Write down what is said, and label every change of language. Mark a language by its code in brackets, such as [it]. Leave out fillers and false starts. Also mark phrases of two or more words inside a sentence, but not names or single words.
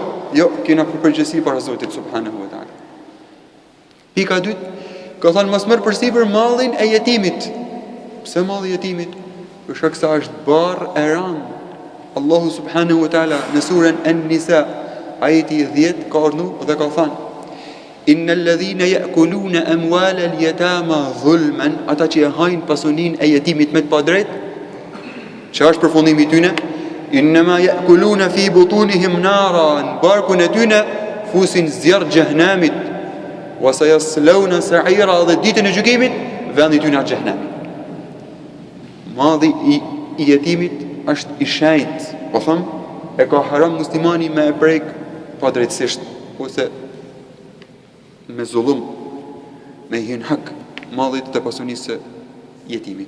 [sq] Jo, kena përgjësi para Zotit [ar] سبحانه وتعالى. [sq] Pika dytë, ka thënë mos mërë përsipër mallin e jetimit. Pse malli i jetimit? Për shkak se është barë e ranë. Allahu [ar] سبحانه وتعالى [sq] në surën An-Nisa, ajeti 10, ka ardhur dhe ka thënë, [ar] إن الذين يأكلون أموال اليتامى ظلما, [sq] ata që e hajnë pasuninë e jetimit me të padrejtë, që është përfundimi i tyre, [ar] إنما يأكلون في بطونهم نارا, [sq] në barkun e tyre fusin zjarr xhehenamit, [ar] وسيصلون سعيرا, [sq] dhe ditën e gjykimit vendi i tyre është xhehenami. Madhi i jetimit është i shenjt, po thëmë, e ka haram muslimani me e prek pa drejtësisht, ose me zullum, me hin hak madhit të pasunisë së jetimit.